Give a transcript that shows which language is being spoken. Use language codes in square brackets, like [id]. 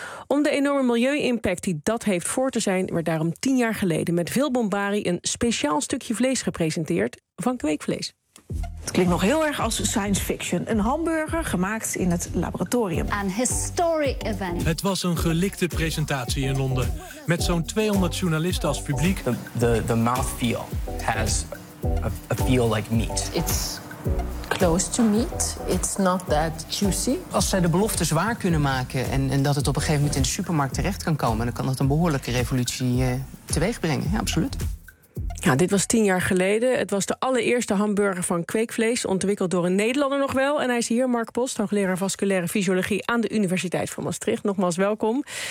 [nl] Om de enorme milieu-impact die dat heeft voor te zijn, werd daarom 10 jaar geleden met veel bombarie een speciaal stukje vlees gepresenteerd van kweekvlees. Het klinkt nog heel erg als science fiction. Een hamburger gemaakt in het laboratorium. Een [en] historic event. [nl] Het was een gelikte presentatie in Londen. Met zo'n 200 journalisten als publiek. [en] The mouthfeel has a feel like meat. It's close to meat. It's not that juicy. [nl] Als zij de belofte zwaar kunnen maken en dat het op een gegeven moment in de supermarkt terecht kan komen, dan kan dat een behoorlijke revolutie teweeg brengen. Ja, absoluut. Ja, dit was 10 jaar geleden. Het was de allereerste hamburger van kweekvlees, ontwikkeld door een Nederlander nog wel. En hij is hier, Mark Post, hoogleraar vasculaire fysiologie aan de Universiteit van Maastricht. Nogmaals welkom.